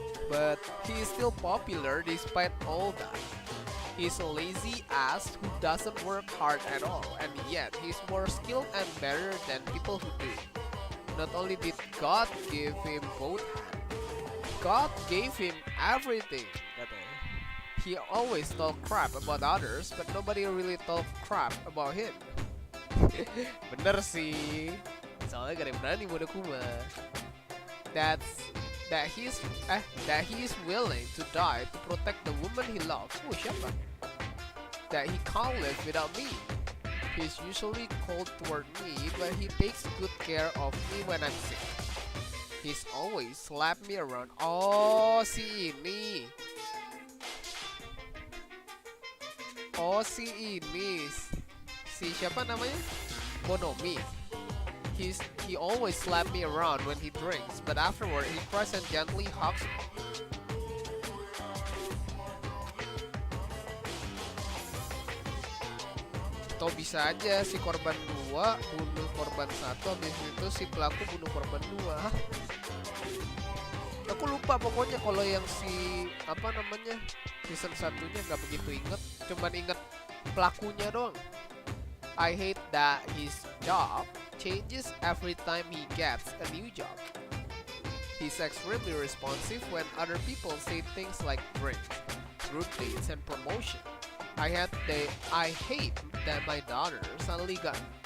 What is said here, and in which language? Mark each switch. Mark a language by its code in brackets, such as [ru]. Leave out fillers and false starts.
[en] But he is still popular despite all that. He's a lazy ass who doesn't work hard at all, and yet he's more skilled and better than people who do. Not only did God give him both hands, God gave him everything, katanya. He always talk crap about others, but nobody really talk crap about him. [id] Bener sih, soalnya gak ada yang berani Monokuma. [en] That he is willing to die to protect the woman he loves. [id] Siapa? [en] That he can't live without me. He's usually cold toward me, but he takes good care of me when I'm sick. He's always slap me around. [id] Oh, si ini. Si siapa namanya? Monomi. [en] He always slap me around when he drinks, but afterward he cries and gently hugs me. [id] Atau bisa aja si korban 2 bunuh korban 1, habis itu si pelaku bunuh korban 2. Hah? Aku lupa pokoknya kalau yang si apa namanya season 1-nya nggak begitu inget, cuman inget pelakunya doang. [en] I hate that his job changes every time he gets a new job. He's extremely responsive when other people say things like drink, group dates, and promotion. I hate that my daughter suddenly got